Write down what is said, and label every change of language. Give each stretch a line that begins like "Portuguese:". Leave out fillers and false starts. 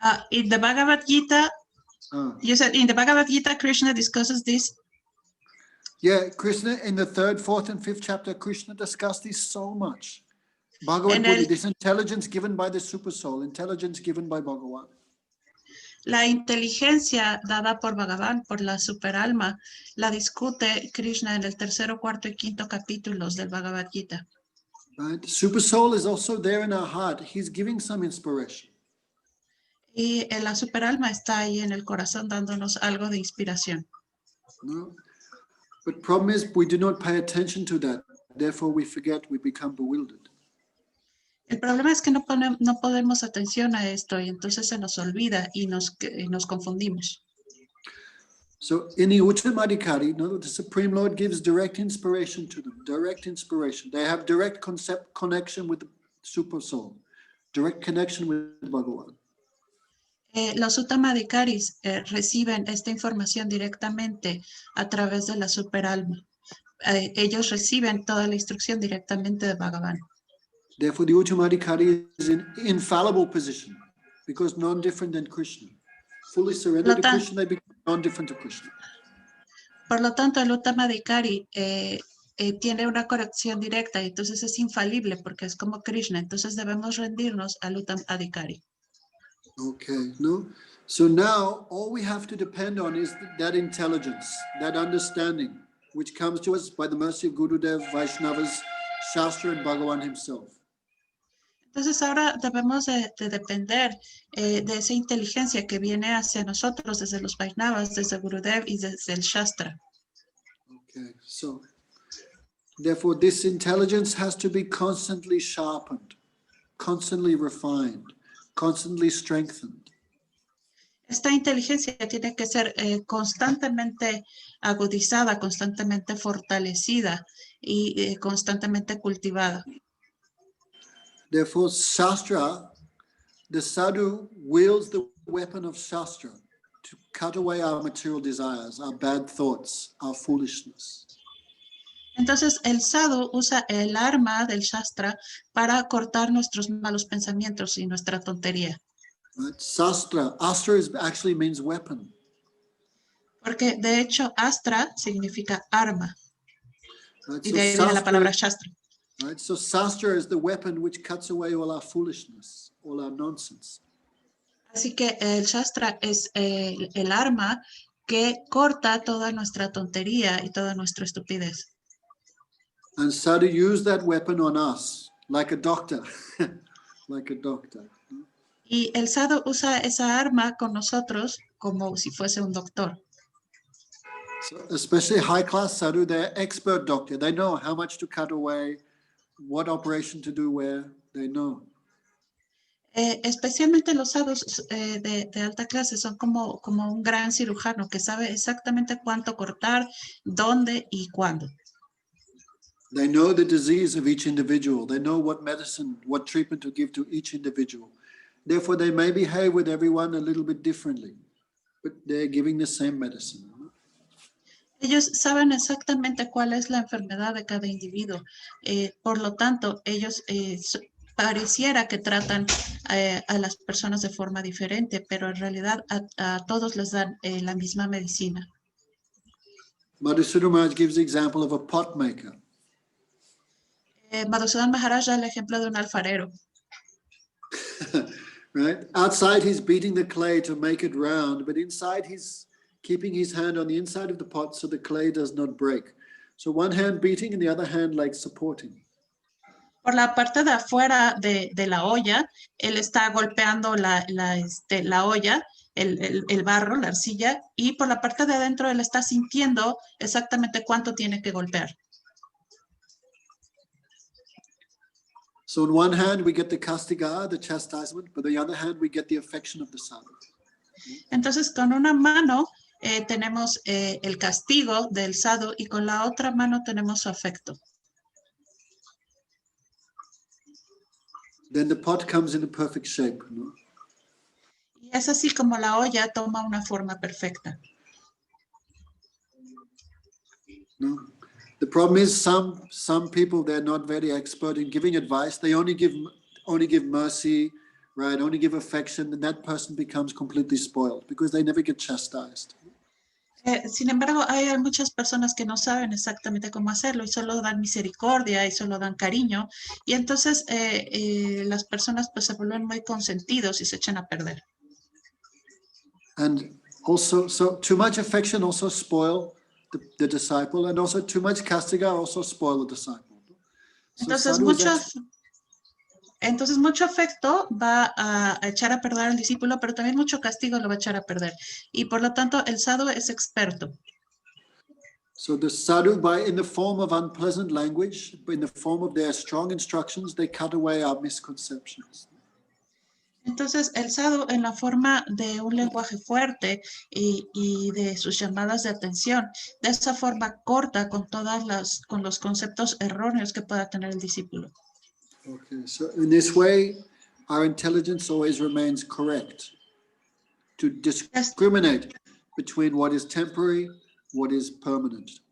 English: In the Bhagavad Gita, you said in the Bhagavad Gita, Krishna discusses this. Yeah, Krishna, in the 3rd, 4th, and 5th chapter, Krishna discussed this so much. Bhagavad
Spanish: En Buddhi, el-
English: this intelligence given by the Super Soul, intelligence given by Bhagavan.
Spanish: La inteligencia dada por Bhagavan, por la superalma, la discute Krishna en el 3º, 4º y 5º capítulos del Bhagavad Gita.
English: Right? Super Soul is also there in our heart. He's giving some inspiration.
Spanish: Y la superalma está ahí en el corazón dándonos algo de inspiración. No?
English: But problem is we do not pay attention to that. Therefore we forget, we become bewildered.
Spanish: El problema es que no ponemos atención a esto y entonces se nos olvida y nos confundimos.
English: So in the Uttamadhikari, no, the Supreme Lord gives direct inspiration to them, direct inspiration. They have direct connection with the Super Soul, direct connection with Bhagavan.
Spanish: Los Uttamadhikaris reciben esta información directamente a través de la superalma. Ellos reciben toda la instrucción directamente de Bhagavan.
English: Therefore, the Uttamadhikari is in infallible position because non-different than Krishna. Fully surrendered to Krishna, they become non-different to Krishna.
Spanish: Por lo tanto, el Uttamadhikari tiene una conexión directa y entonces es infalible porque es como Krishna. Entonces debemos rendirnos al Uttamadhikari.
English: Okay, no? So now all we have to depend on is that intelligence, that understanding, which comes to us by the mercy of Gurudev, Vaishnavas, Shastra, and Bhagavan himself.
Spanish: Entonces ahora debemos de depender de esa inteligencia que viene hacia nosotros desde los Vaishnavas, desde Gurudev y desde el Shastra.
English: Okay, so therefore this intelligence has to be constantly sharpened, constantly refined, constantly strengthened.
Spanish: Esta inteligencia tiene que ser constantemente agudizada, constantemente fortalecida y constantemente cultivada.
English: Therefore, Shastra, the sadhu wields the weapon of Shastra to cut away our material desires, our bad thoughts, our foolishness.
Spanish: Entonces, el sadhu usa el arma del Shastra para cortar nuestros malos pensamientos y nuestra tontería.
English: Right? Astra actually means weapon.
Spanish: Porque de hecho, astra significa arma.
English: Right?
Spanish: Y de ahí viene la palabra Shastra, Shastra.
English: right? So Shastra is the weapon which cuts away all our foolishness, all our nonsense.
Spanish: Así que el Shastra es el arma que corta toda nuestra tontería y toda nuestra estupidez.
English: And sadhu use that weapon on us, like a doctor, like a doctor.
Spanish: Y el sadhu usa esa arma con nosotros como si fuese un doctor.
English: So especially high-class sadhu, they're expert doctor. They know how much to cut away, what operation to do where, they know.
Spanish: Especialmente los sadhus de alta clase son como un gran cirujano que sabe exactamente cuánto cortar, dónde y cuándo.
English: They know the disease of each individual. They know what medicine, what treatment to give to each individual. Therefore, they may behave with everyone a little bit differently, but they're giving the same medicine.
Spanish: Ellos saben exactamente cuál es la enfermedad de cada individuo. Por lo tanto, ellos pareciera que tratan a las personas de forma diferente, pero en realidad a todos les dan la misma medicina.
English: Madhusudana Maharaj gives the example of a pot maker.
Spanish: Madhusudana Maharaj da el ejemplo de un alfarero.
English: Right? Outside, he's beating the clay to make it round, but inside, he's keeping his hand on the inside of the pot so the clay does not break. So one hand beating and the other hand like supporting.
Spanish: Por la parte de afuera de la olla, él está golpeando la olla, el barro, la arcilla, y por la parte de adentro él está sintiendo exactamente cuánto tiene que golpear.
English: So on one hand, we get the kastiga, the chastisement, but on the other hand, we get the affection of the sadhu.
Spanish: Entonces, con una mano tenemos el castigo del sadhu y con la otra mano tenemos su afecto.
English: Then the pot comes in a perfect shape.
Spanish: No? Y es así como la olla toma una forma perfecta. No?
English: The problem is some people, they're not very expert in giving advice. They only give mercy, right? Only give affection, and that person becomes completely spoiled because they never get chastised.
Spanish: Sin embargo, hay muchas personas que no saben exactamente cómo hacerlo y solo dan misericordia y solo dan cariño. Y entonces las personas pues se vuelven muy consentidos y se echan a perder.
English: And also, so too much affection also spoil the disciple, and also too much kastiga also spoil the disciple. So
Spanish: Entonces mucho afecto va a echar a perder al discípulo, pero también mucho castigo lo va a echar a perder. Y por lo tanto, el sadhu es experto.
English: So the sadhu, in the form of unpleasant language, in the form of their strong instructions, they cut away our misconceptions.
Spanish: Entonces, el sadhu en la forma de un lenguaje fuerte y de sus llamadas de atención, de esa forma corta con los conceptos erróneos que pueda tener el discípulo.
English: Okay, so in this way, our intelligence always remains correct to discriminate between what is temporary, what is permanent.